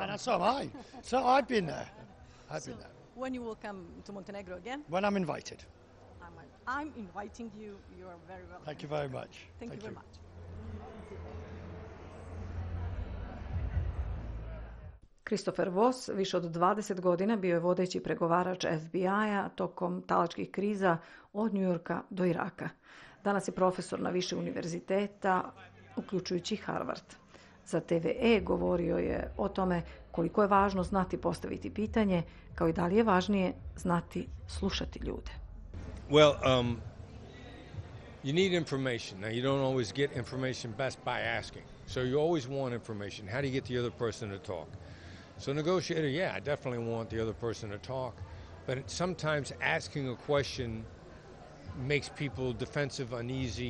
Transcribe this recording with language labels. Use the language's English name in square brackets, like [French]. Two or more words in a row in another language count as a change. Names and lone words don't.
[English] And so am I. So I've been there. I've been there. When you will come to Montenegro again? When I'm invited. I'm inviting you. You are very welcome. Thank you very much. Thank you very much. [Serbian] Christopher Voss više od 20 godina bio je vodeći pregovarač FBI-a tokom talačkih kriza od New Yorka do Iraka. Danas je profesor na više univerziteta, uključujući Harvard. Za TV E govorio je o tome koliko je važno znati postaviti pitanje, kao i da li je važnije znati slušati ljude. [English] Well, you need information. Now, you don't always get information best by asking. So you always want information. How do you get the other person to talk? So negotiator, yeah, I definitely want the other person to talk. But sometimes asking a question makes people defensive, uneasy.